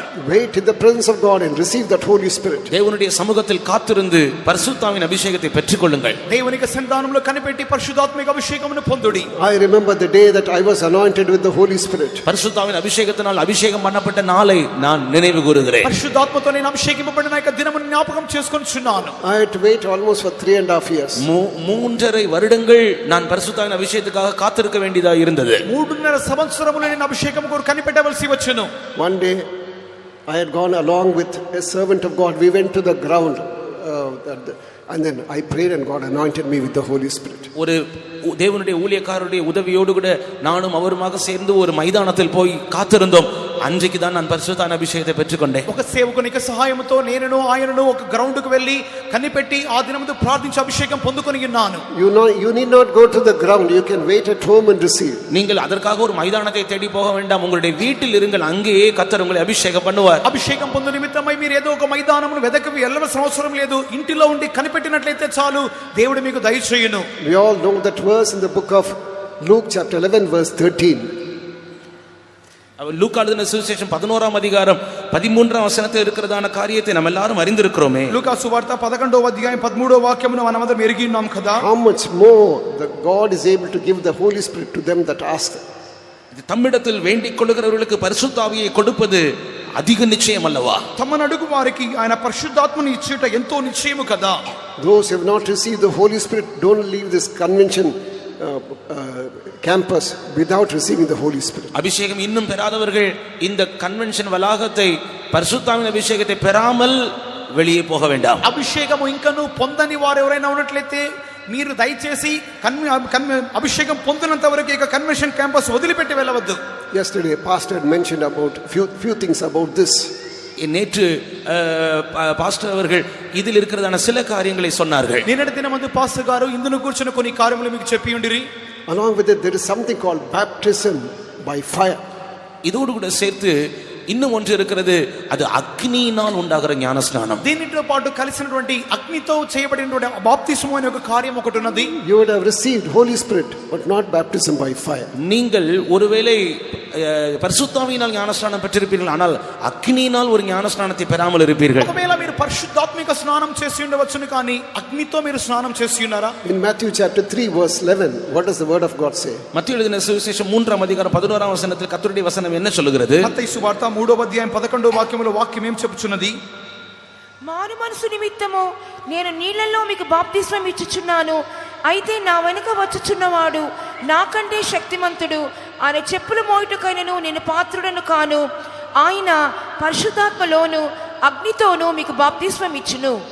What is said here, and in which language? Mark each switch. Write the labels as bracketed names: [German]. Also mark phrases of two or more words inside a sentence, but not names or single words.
[English] Wait in the presence of God and receive that Holy Spirit. [Tamil] தேவனுடைய சமூகத்தில் காத்திருந்து பரிசுத்த ஆவியின் அபிஷேகத்தை பெற்றுக்கொள்ளுங்கள். [Telugu] దేవునికి సన్నిధానంలో కనిపెట్టి పరిశుద్ధాత్మిక అభిషేకమును పొందుడి. [English] I remember the day that I was anointed with the Holy Spirit. [Tamil] பரிசுத்த ஆவியின் அபிஷேகத்தினால் அபிஷேகம் பண்ணப்பட்ட நாளை நான் நினைவு கூறுகிறேன். [Telugu] పరిశుద్ధాత్మతో నేను అభిషేకింపబడిన యొక్క దినమును జ్ఞాపకం చేసుకొనుచున్నాను. [English] I had to wait almost for 3.5 years. [Tamil] 3.5 வருடங்கள் நான் பரிசுத்த ஆவியின் அபிஷேகத்துக்காக காத்திருக்க வேண்டியதா இருந்தது. [Telugu] 3.5 సంవత్సరములు నేను అభిషేకం కొరకు కనిపెట్టవలసి వచ్చెను. [English] One day I had gone along with a servant of God. We went to the ground and then I prayed and God anointed me with the Holy Spirit. [Tamil] ஒரு தேவனுடைய ஊழியக்காரருடைய உதவியோடு கூட நானும் அவருமாக சேர்ந்து ஒரு மைதானத்தில் போய் காத்திருந்தோம். அன்றைக்கு தான் நான் பரிசுத்த ஆவியின் அபிஷேகத்தை பெற்றுக்கொண்டேன். [Telugu] ఒక సేవకునికి సహాయముతో నేనును ఆయనను ఒక గ్రౌండ్ కు వెళ్లి కనిపెట్టి ఆ దినముతో ప్రార్థించి అభిషేకం పొందుకొని ఉన్నాను. [English] You need not go to the ground. You can wait at home and receive. [Tamil] நீங்கள் அதற்காக ஒரு மைதானத்தை தேடி போக வேண்டாம். உங்களுடைய வீட்டில் இருங்கள், அங்கேயே கர்த்தர் உங்களை அபிஷேகம் பண்ணுவார். [Telugu] అభిషేకం పొందు నిమిత్తమై మీరు ఏదో ఒక మైదానమును వెదకి వెళ్ళవలసిన అవసరం లేదు. ఇంటిలో ఉండి కనిపెట్టినట్లయితే చాలు, దేవుడు మీకు దయచేయును. [English] We all know that verse in the book of Luke chapter 11 verse 13. [Tamil] லூக்கா எழுதின சுவிசேஷம் 11ஆம் அதிகாரம் 13ஆம் வசனத்தில் இருக்கிறதான காரியத்தை நாம் எல்லாரும் அறிந்திருக்கிறோமே. [Telugu] లూకా సువార్త 11వ అధ్యాయం 13వ వాక్యమును మనమందరం ఎరిగి ఉన్నాం కదా. [English] How much more the God is able to give the Holy Spirit to them that ask. [Tamil] தம்மிடத்தில் வேண்டிக் கொள்ளுகிறவர்களுக்கு பரிசுத்த ஆவியை கொடுப்பது அதிக நிச்சயம் அல்லவா? [Telugu] తమను అడుగు వారికి ఆయన పరిశుద్ధాత్మను ఇచ్చుట ఎంతో నిశ్చయము కదా. [English] Those who have not received the Holy Spirit don't leave this convention campus without receiving the Holy Spirit. [Tamil] அபிஷேகம் இன்னும் பெறாதவர்கள் இந்த கன்வென்ஷன் வளாகத்தை பரிசுத்த ஆவியின் அபிஷேகத்தை பெறாமல் வெளியே போக வேண்டாம். [Telugu] అభిషేకము ఇంకను పొందని వారు ఎవరైనా ఉన్నట్లయితే మీరు దయచేసి అభిషేకం పొందినంత వరకు ఇక [English] convention campus [Telugu] వదిలిపెట్టి వెళ్ళవద్దు. [English] Yesterday pastor had mentioned about few things about this. [Tamil] நேற்று பாஸ்டர் அவர்கள் இதில் இருக்கிறதான சில காரியங்களை சொன்னார்கள். [Telugu] నిన్నటి దినమందు పాస్టర్ గారు ఇందును కూర్చున్న కొన్ని కార్యములు మీకు చెప్పి ఉండిరి. [English] Along with it there is something called baptism by fire. [Tamil] இதோடு கூட சேர்த்து இன்னும் ஒன்று இருக்கிறது, அது అగ్నిயினால் உண்டாகிற ஞானஸ்நானம். [Telugu] దీనితో పాటు కలిసినటువంటి అగ్నితో చేయబడినటువంటి బాప్తిస్మం అనే ఒక కార్యం ఒకటి ఉన్నది. [English] You would have received Holy Spirit but not baptism by fire. [Tamil] நீங்கள் ஒருவேளை பரிசுத்த ஆவியினால் ஞானஸ்நானம் பெற்றிருப்பீர்கள், ஆனால் అగ్నిயினால் ஒரு ஞானஸ்நானத்தை பெறாமல் இருப்பீர்கள். [Telugu] ఒకవేళ మీరు పరిశుద్ధాత్మిక స్నానం చేసి ఉండవచ్చును, కానీ అగ్నితో మీరు స్నానం చేసి ఉన్నారా? [English] In Matthew chapter 3 verse 11 what does the word of God say? [Tamil] மத்தேயு எழுதின சுவிசேஷம் 3ஆம் அதிகாரம் 11ஆம் வசனத்தில் கர்த்தருடைய வசனம் என்ன சொல்லுகிறது? [Telugu] మత్తయి సువార్త 3వ అధ్యాయం 11వ వాక్యములో వాక్యం ఏం చెప్పుచున్నది? మారు మనసు నిమిత్తము నేను నీళ్లలో మీకు బాప్తిస్మం ఇచ్చుచున్నాను, అయితే నా వెనుక వచ్చుచున్నవాడు నాకంటే శక్తిమంతుడు, ఆయన చెప్పులు మోయుటకైనను నేను పాత్రుడను కాను, ఆయన పరిశుద్ధాత్మలోను అగ్నితోను మీకు బాప్తిస్మం ఇచ్చును.